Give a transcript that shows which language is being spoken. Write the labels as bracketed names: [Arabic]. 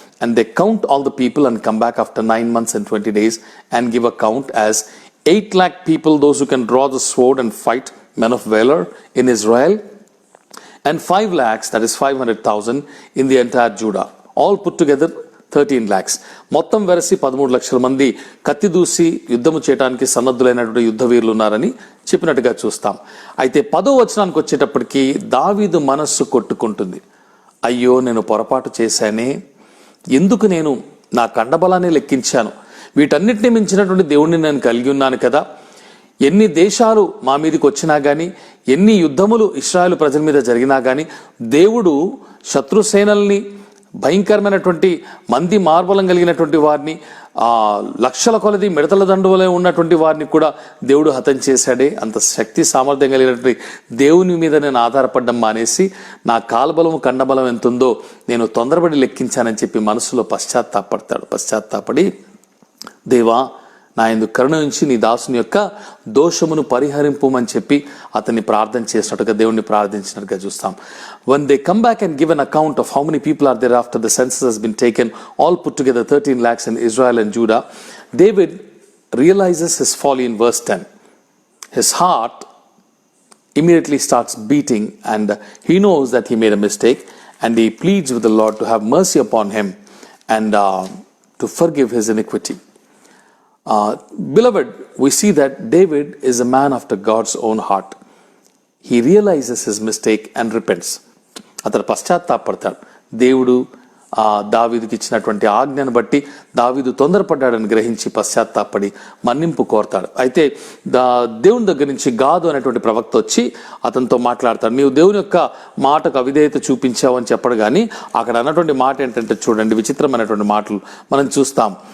[English] And they count all the people and come back after 9 months and 20 days and give a count as 8 lakh people, those who can draw the sword and fight, men of valor in Israel, and 5 lakhs, that is 500,000 in the entire Judah. All put together 13 lakhs. [Telugu] మొత్తం వెరసి 13 లక్షల మంది కత్తి దూసి యుద్ధము చేయడానికి సన్నద్ధులైనటువంటి యుద్ధ వీరులు ఉన్నారని చెప్పినట్టుగా చూస్తాం. అయితే 10వ వచనానికి వచ్చేటప్పటికి దావీదు మనస్సు కొట్టుకుంటుంది. అయ్యో, నేను పొరపాటు చేశానే, ఎందుకు నేను నా కండబలాన్ని లెక్కించాను, వీటన్నిటిని మించినటువంటి దేవుణ్ణి నేను కలిగి ఉన్నాను కదా. ఎన్ని దేశాలు మా మీదకి వచ్చినా కానీ, ఎన్ని యుద్ధములు ఇశ్రాయేలు ప్రజల మీద జరిగినా కానీ, దేవుడు శత్రుసేనల్ని, భయంకరమైనటువంటి మంది మార్బలం కలిగినటువంటి వారిని, లక్షల కొలది మిడతల దండువలే ఉన్నటువంటి వారిని కూడా దేవుడు హతం చేశాడే. అంత శక్తి సామర్థ్యం కలిగినటువంటి దేవుని మీద నేను ఆధారపడడం మానేసి నా కాలబలము కండబలం ఎంతుందో నేను తొందరపడి లెక్కించానని చెప్పి మనసులో పశ్చాత్తాపడి, దేవా, నా యందు కరుణ ఉంచి నీ దాసుని యొక్క దోషమును పరిహరింపుమని చెప్పి అతన్ని ప్రార్థన చేసినట్టుగా, దేవుణ్ణి ప్రార్థించినట్టుగా చూస్తాం. [English] When they come back and give an account of how many people are there after the census has been taken, all put together 13 lakhs in Israel and Judah, David realizes his folly in verse 10. His heart immediately starts beating and he knows that he made a mistake, and he pleads with the Lord to have mercy upon him and to forgive his iniquity. Beloved, we see that David is a man after God's own heart. He realizes his mistake and repents. [Telugu] అతను పశ్చాత్తాపడతాడు. దేవుడు దావీదుకి ఇచ్చినటువంటి ఆజ్ఞను బట్టి దావీదు తొందరపడ్డాడని గ్రహించి పశ్చాత్తాపడి మన్నింపు కోరతాడు. అయితే దేవుని దగ్గర నుంచి గాదు అనేటువంటి ప్రవక్త వచ్చి అతనితో మాట్లాడతాడు. నీవు దేవుని యొక్క మాటకు అవిధేయత చూపించావు అని చెప్పడు, కానీ అక్కడ అన్నటువంటి మాట ఏంటంటే చూడండి, విచిత్రమైనటువంటి మాటలు మనం చూస్తాం.